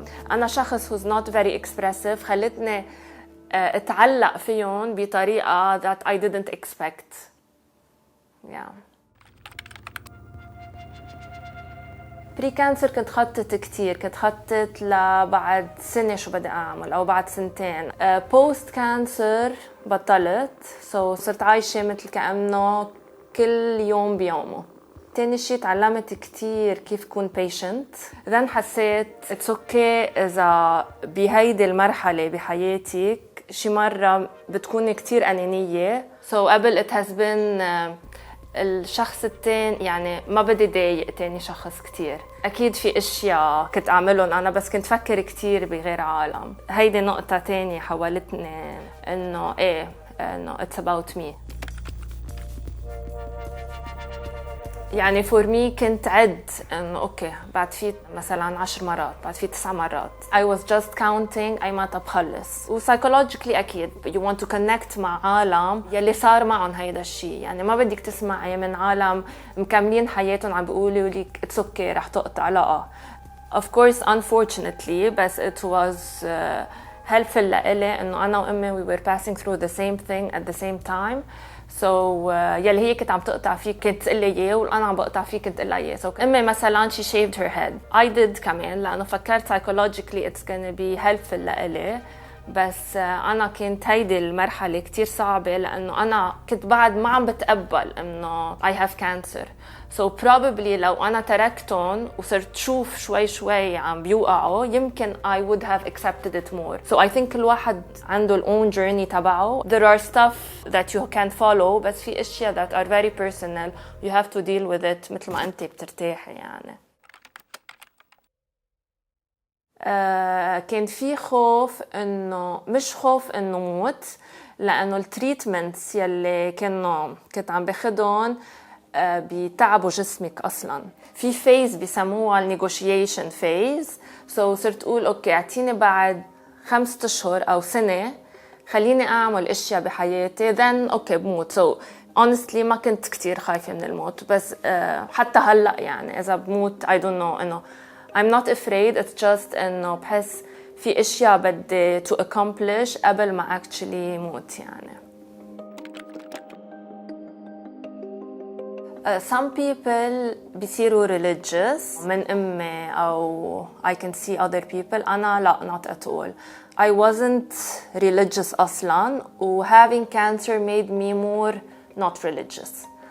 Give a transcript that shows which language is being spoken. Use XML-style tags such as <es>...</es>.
<ar>أنا شخص</ar> <en>who's not very expressive،</en> <ar>خلتني اتعلق فيهم بطريقة</ar> <en>that I didn't expect.</en> <ar>بري-كانسر كنت خطط كتير، كنت خطط لبعد سنة شو بدي أعمل أو بعد سنتين. بوست كانسر بطلت، صرت عايشة مثل كأنه كل يوم بيومه. تاني شي تعلمت كتير كيف كون patient. then حسيت</ar> <en>it's okay</en> <ar>إذا بهيدي المرحلة بحياتك شي مرة بتكوني كتير أنانية. قبل</ar> <en>it has been</en> <ar>الشخص التاني، يعني ما بدي ضايق تاني شخص كتير. أكيد في أشياء كنت أعملهم أنا، بس كنت فكر كتير بغير عالم. هيدي نقطة تانية حولتني إنه إنه</ar> <en>it's about me.</en> <ar>يعني</ar> <en>for me</en> <ar>كنت عد إنه أوكي بعد في مثلاً 10 مرات، بعد في 9 مرات.</ar> <en>I was just counting</en> <ar>أي متى بخلص. psychologically أكيد</ar> <en>you want to connect</en> <ar>مع عالم يلي صار معهم هيدا الشيء، يعني ما بدك تسمعي من عالم مكملين حياتهم عم بيقولوا لك</ar> <en>it's okay</en> <ar>رح تقطع.</ar> <en>لا of course unfortunately،</en> <ar>بس</ar> <en>it was helpful</en> <ar>لإلي إنه أنا وأمي</ar> <en>we were passing through the same thing at the same time.</en> <ar>يلي هي كنت عم تقطع فيه كنت تقول لي اياه، وانا عم بقطع فيه كنت اقول لها اياه. امي مثلا</ar> <en>she shaved her head، I did</en> <ar>كمان لانه فكرت psychologically</ar> <en>it's gonna be helpful</en> <ar>لإلي، بس انا كنت هيدي المرحله كتير صعبه لانه انا كنت بعد ما عم بتقبل انه</ar> <en>I have cancer.</en> <ar>probably لو انا تركتهم وصرت شوف شوي شوي عم بيوقعوا يمكن</ar> <en>I would have accepted it more. I think</en> <ar>كل واحد عنده ال</ar> <en>own journey</en> <ar>تبعه.</ar> <en>There are stuff that you can follow، بس</en> <ar>في اشياء</ar> <en>that are very personal you have to deal with it</en> <ar>مثل ما انت بترتاحي. يعني كان في خوف انه مش خوف انه موت، لانه التريتمنتس يلي كنت عم باخدهم بيتعبوا جسمك اصلا. في فيز بيسموها النيغوشيشن فيز. صرت اقول اوكي اعطيني بعد 5 أشهر او سنه خليني اعمل اشياء بحياتي</ar> <en>then</en> <ar>اوكي بموت. honestly ما كنت كتير خايفه من الموت، بس حتى هلا يعني اذا بموت</ar> <en>I don't know</en> <ar>انه</ar> <en>I'm not afraid. It's just</en> <ar>إنه بحس في أشياء بدي</ar> <en>to accomplish</en> <ar>قبل ما actually موت.</ar> <en>يعني some people</en> <ar>بيصيروا</ar> <en>religious</en> <ar>من أمي أو</ar> <en>I can see other people.</en> <ar>أنا لا</ar> <en>not at all. I wasn't religious أصلاً، و having cancer made me more not religious.</en>